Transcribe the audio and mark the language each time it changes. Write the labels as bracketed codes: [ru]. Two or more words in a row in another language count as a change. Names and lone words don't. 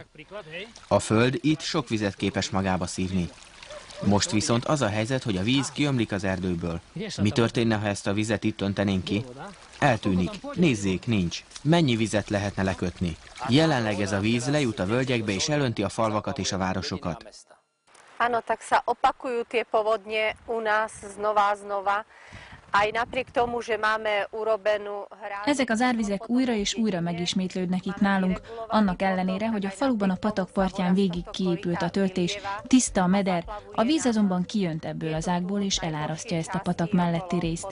[hu] A föld itt sok vizet képes magába szívni. Most viszont az a helyzet, hogy a víz kiömlik az erdőből. Mi történne, ha ezt a vizet itt öntenénk ki? Eltűnik. Nézzék, nincs. Mennyi vizet lehetne lekötni? Jelenleg ez a víz lejut a völgyekbe és elönti a falvakat és a városokat. [sk] Áno, tak sa opakujú tie povodne u nás znova a znova. [hu] Ezek az árvizek újra és újra megismétlődnek itt nálunk, annak ellenére, hogy a faluban a patak partján végig kiépült a töltés, tiszta a meder, a víz azonban kijönt ebből az ágból és elárasztja ezt a patak melletti részt.